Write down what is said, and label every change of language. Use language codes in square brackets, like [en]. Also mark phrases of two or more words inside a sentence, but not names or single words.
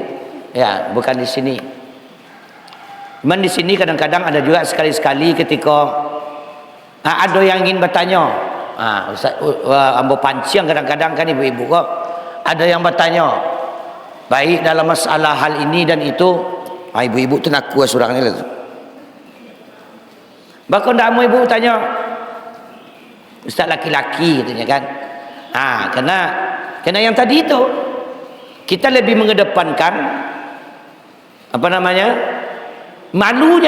[id] Ya, bukan di sini. Cuman di sini kadang-kadang ada juga sekali-sekali ketika ada yang ingin bertanya. [min] Ustaz, ambo pancing kadang-kadang kan ibu-ibu kok. [id] Ada yang bertanya, baik dalam masalah hal ini dan itu. [min] Ibu-ibu tu nak kuas surang ni lah tu. [id] Bahkan tak mau ibu tanya, Ustaz laki-laki katanya kan. Kena yang tadi itu kita lebih mengedepankan apa namanya? Malunya.